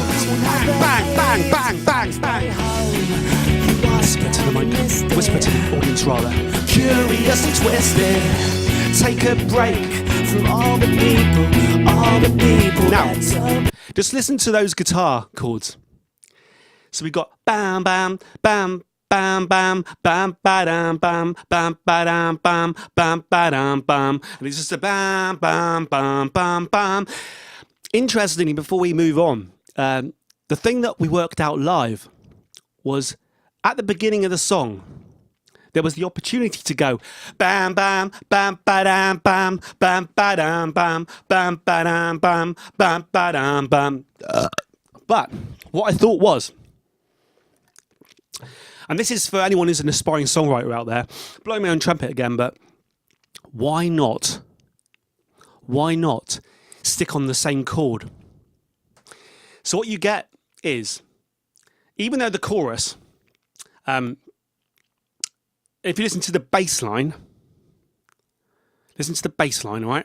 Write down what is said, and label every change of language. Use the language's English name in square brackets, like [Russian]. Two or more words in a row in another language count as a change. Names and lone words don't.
[English] Bang, bang, bang, bang, bang, bang. Whisper to the audience rather. Curious and twisted. Take a break from all the people. Now, just listen to those guitar chords. So we've got bam, bam, bam, bam, bam, bam, ba-dam, bam, bam, ba-dam, bam, bam, ba-dam, bam. And it's just a bam, bam, bam, bam, bam. Interestingly, before we move on, the thing that we worked out live was at the beginning of the song, there was the opportunity to go bam, bam, bam, ba-dam, bam, bam, ba-dam, bam, bam, ba-dam, bam, bam, ba-dam, bam. But what I thought was, and this is for anyone who's an aspiring songwriter out there, blowing my own trumpet again, but why not stick on the same chord? So what you get is, even though the chorus, if you listen to the bass line, all right?